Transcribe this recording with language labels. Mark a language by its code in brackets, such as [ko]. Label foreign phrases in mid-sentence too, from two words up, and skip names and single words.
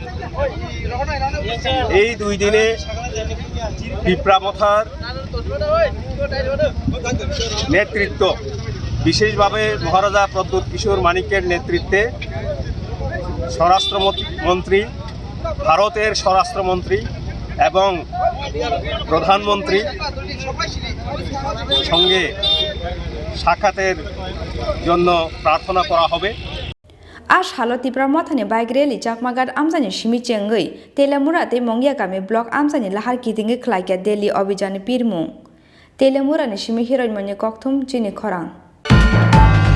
[bn] এই 2 দিনে ত্রিপুরামথার নেতৃত্ব বিশেষভাবে মহারাজা প্রদ্যোৎ কিশোর মাণিক্যের নেতৃত্বে স্বরাষ্ট্রমন্ত্রী ভারতের স্বরাষ্ট্রমন্ত্রী এবং প্রধানমন্ত্রী সঙ্গে সাক্ষাতের জন্য প্রার্থনা করা হবে [trp] Ash halo Tipramothani [en] bike rally [trp] Chakmaghat Amchaini simi chengoi Telemura te Mongya kami block Amchaini lahar kidinge Khlaijakha Delhi Abhiyan pirmung Telemura ni simi heroin manye kokthum Chini Khorang